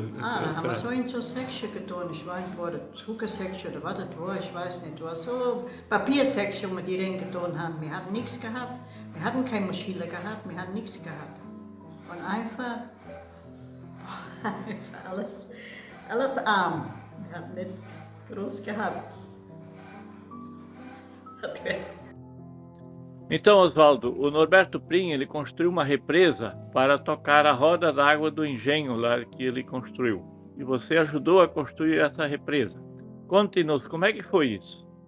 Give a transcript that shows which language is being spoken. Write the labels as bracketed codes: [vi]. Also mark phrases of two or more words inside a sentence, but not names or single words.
[de] Da haben wir so in so Säckchen getan. Ich weiß nicht, war das Zuckersäckchen oder was das war, ich weiß nicht. Das war so Papiersäckchen, wo wir die reingetan haben. Wir hatten nichts gehabt. Wir hatten keine Maschine gehabt, wir hatten nichts gehabt. Und einfach alles arm. Wir hatten nicht groß gehabt. [pt] Então, Oswaldo, o Norberto Prim, ele construiu uma represa para tocar a roda d'água do engenho lá que ele construiu. E você ajudou a construir essa represa. Conte-nos, como é que foi isso?